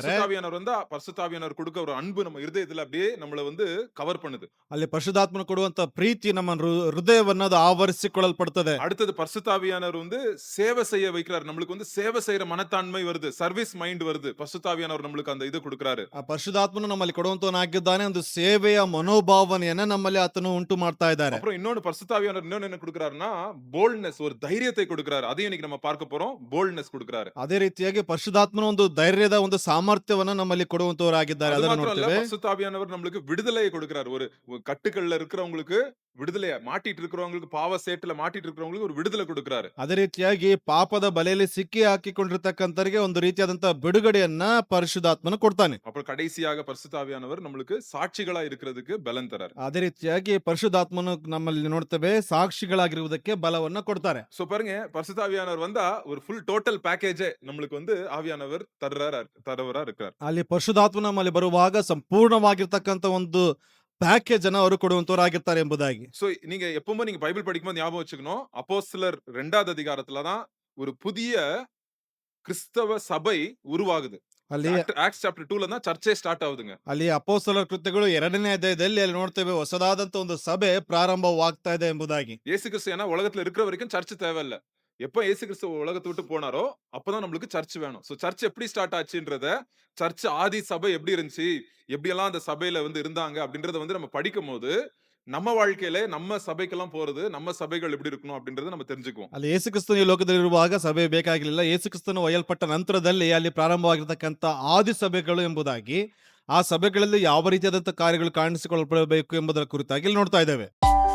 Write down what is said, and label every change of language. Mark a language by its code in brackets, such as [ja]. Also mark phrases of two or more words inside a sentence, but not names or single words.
[ta] பரிசுத்தாவியானவர் வந்து பரிசுத்தாவியானவர் கொடுக்க ஒரு அன்பு நம்ம இருதயத்துல அப்படியே நம்மள வந்து கவர் பண்ணுது. [kn] ಅಲ್ಲಿ ಪರಿಶುದ್ಧಾತ್ಮನ ಕೊಡುವಂತ ಪ್ರೀತಿ ನಮ್ಮ ಹೃದಯವನ್ನ ಅದು ಆವರಿಸಿಕೊಳ್ಳಲ್ಪಡುತ್ತದೆ. [ta] அடுத்தது பரிசுத்தாவியானவர் வந்து சேவை செய்ய வைக்கிறார். நம்மளுக்கு வந்து சேவை செய்யற மனத்தாண்மை வருது. [en] service mind [ta] வருது. பரிசுத்தாவியானவர் நம்மளுக்கு அந்த இது கொடுக்கிறாரு. [kn] ಆ ಪರಿಶುದ್ಧಾತ್ಮನು ನಮ್ಮಲ್ಲಿ ಕೊಡುವಂತವನಾಗಿದ್ದಾನೆ. ಒಂದು ಸೇವೆಯ ಮನೋಭಾವನೆಯನ್ನ ನಮ್ಮಲ್ಲಿ ಆತನು ಉಂಟು ಮಾಡ್ತಾ ಇದ್ದಾರೆ. [ta] அப்புறம் இன்னொன்னு பரிசுத்தாவியானவர் இன்னொன்னு என்ன கொடுக்கிறாருன்னா, போல்ட்னஸ், ஒரு தைரியத்தை கொடுக்கிறாரு. அதையும் இன்னைக்கு நம்ம பார்க்க போறோம். போல்ட்னஸ் கொடுக்கிறாரு. [kn] ಅದೇ ರೀತಿಯಾಗಿ ಪರಿಶುದ್ಧಾತ್ಮನ ಒಂದು ಧೈರ್ಯದ ಒಂದು ಸಾಮರ್ಥ್ಯವನ್ನ ನಮ್ಮಲ್ಲಿ ಕೊಡುವಂತವರಾಗಿದ್ದಾರೆ. [ta] அது [kn] ಅದನ್ನು [ta] மாத்திரம் இல்ல, [kn] ನೋಡ್ತೇವೆ. [ta] பரிசுத்தாவியானவர் நம்மளுக்கு விடுதலையை கொடுக்கிறாரு. ஒரு கட்டுக்கள்ல இருக்கிறவங்களுக்கு விடுதலையா, மாட்டிட்டு இருக்கிறவங்களுக்கு, பாவ சேட்டுல மாட்டிட்டு இருக்கிறவங்களுக்கு ஒரு விடுதலை கொடுக்கிறாரு. [kn] ಅದೇ ರೀತಿಯಾಗಿ ಪಾಪದ ಬಲೆಯಲ್ಲಿ ಸಿಕ್ಕಿ ಹಾಕಿಕೊಂಡಿರ್ತಕ್ಕಂಥವರಿಗೆ ಒಂದು ರೀತಿಯಾದಂತ ಬಿಡುಗಡೆಯನ್ನ ಪರಿಶುದ್ಧಾತ್ಮನು ಕೊಡ್ತಾನೆ. [ta] அப்புறம் கடைசியாக பரிசுத்தாவியானவர் நம்மளுக்கு சாட்சிகளா இருக்கிறதுக்கு பலன் தராரு. [kn] ಅದೇ ರೀತಿಯಾಗಿ ಪರಿಶುದ್ಧಾತ್ಮನು ನಮ್ಮಲ್ಲಿ ನೋಡ್ತೇವೆ ಸಾಕ್ಷಿಗಳಾಗಿರುವುದಕ್ಕೆ ಬಲವನ್ನ ಕೊಡ್ತಾರೆ. [ta] பாருங்க, பரிசுத்தாவியானவர் வந்தா ஒரு [en] full total package [ta] நம்மளுக்கு வந்து ஆவியானவர் தரவரா இருக்கார். [kn] ಅಲ್ಲಿ ಪರಿಶುದ್ಧಾತ್ಮ ನಮ್ಮಲ್ಲಿ ಬರುವಾಗ ಸಂಪೂರ್ಣವಾಗಿರ್ತಕ್ಕಂಥ ಒಂದು ಪ್ಯಾಕೇಜ್ ಅನ್ನ ಅವರು ಕೊಡುವಂತವರಾಗಿರ್ತಾರೆ ಎಂಬುದಾಗಿ. [ta] நீங்க எப்பவுமே நீங்க பைபிள் படிக்கும்போது ஞாபகம் வச்சுக்கணும், அப்போஸ்தலர் 2வது அதிகாரத்துல தான் ஒரு புதிய கிறிஸ்தவ சபை உருவாகுது. [kn] ಅಲ್ಲಿ [en] Acts chapter [ta] 2ல தான் சர்ச்சே ஸ்டார்ட் ஆகுதுங்க. [kn] ಅಲ್ಲಿ ಅಪೊಸ್ತಲರ ಕೃತ್ಯಗಳು 2ನೇ ಅಧ್ಯಾಯದಲ್ಲಿ ಅಲ್ಲಿ ನೋಡ್ತೇವೆ ಹೊಸದಾದಂತ ಒಂದು ಸಭೆ ಪ್ರಾರಂಭವಾಗ್ತಾ ಇದೆ ಎಂಬುದಾಗಿ. [ta] இயேசு கிறிஸ்து ஏன்னா உலகத்துல இருக்கிற வரைக்கும் சர்ச் தேவையில்ல. எப்ப இயேசு கிறிஸ்து உலகத்தை விட்டு போனாரோ அப்பதான் நம்மளுக்கு சர்ச் வேணும். சர்ச் எப்படி ஸ்டார்ட் ஆச்சுன்றத, சர்ச் ஆதி சபை எப்படி இருந்துச்சு, எப்படியெல்லாம் அந்த சபையில வந்து இருந்தாங்க அப்படின்றத வந்து நம்ம படிக்கும்போது, நம்ம வாழ்க்கையில நம்ம சபைக்கெல்லாம் போறது, நம்ம சபைகள் எப்படி இருக்கணும் அப்படின்றத நம்ம தெரிஞ்சுக்குவோம். [kn] ಅಲ್ಲಿ ಯೇಸು ಕ್ರಿಸ್ತನು ಈ ಲೋಕದಲ್ಲಿರುವಾಗ ಸಭೆ ಬೇಕಾಗಿರಲಿಲ್ಲ. ಯೇಸು ಕ್ರಿಸ್ತನು ಒಯ್ಯಲ್ಪಟ್ಟ ನಂತರದಲ್ಲಿ ಅಲ್ಲಿ ಪ್ರಾರಂಭವಾಗಿರ್ತಕ್ಕಂಥ ಆದಿ ಸಭೆಗಳು ಎಂಬುದಾಗಿ, ಆ ಸಭೆಗಳಲ್ಲಿ ಯಾವ ರೀತಿಯಾದಂತಹ ಕಾರ್ಯಗಳು ಕಾಣಿಸಿಕೊಳ್ಳಬೇಕು ಎಂಬುದರ ಕುರಿತಾಗಿ ಇಲ್ಲಿ ನೋಡ್ತಾ ಇದ್ದೇವೆ.